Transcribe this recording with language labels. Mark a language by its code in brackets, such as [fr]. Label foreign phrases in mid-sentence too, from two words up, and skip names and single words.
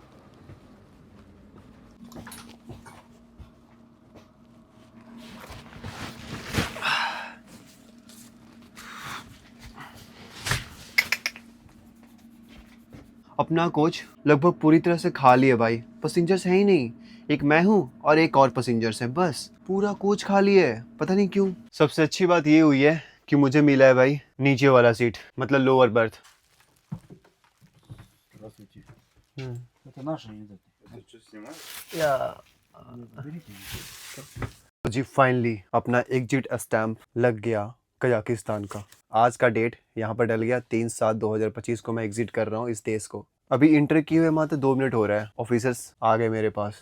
[hi] अपना कोच लगभग पूरी तरह से खाली है भाई, पैसेंजर्स है ही नहीं। एक मैं हूँ और एक और पैसेंजर्स है, बस पूरा कोच खाली है, पता नहीं क्यों। सबसे अच्छी बात ये हुई है कि मुझे मिला है भाई नीचे वाला सीट, मतलब [en] lower berth. [ru] Это наши едут. [hi] जी फाइनली अपना [en] exit stamp [hi] लग गया कजाकिस्तान का। आज का डेट यहाँ पर डल गया 3/7/2025 को मैं एग्जिट कर रहा हूँ इस देश को। अभी इंटर किए हुए मात्र 2 मिनट हो रहा है, ऑफिसर्स आ गए मेरे पास।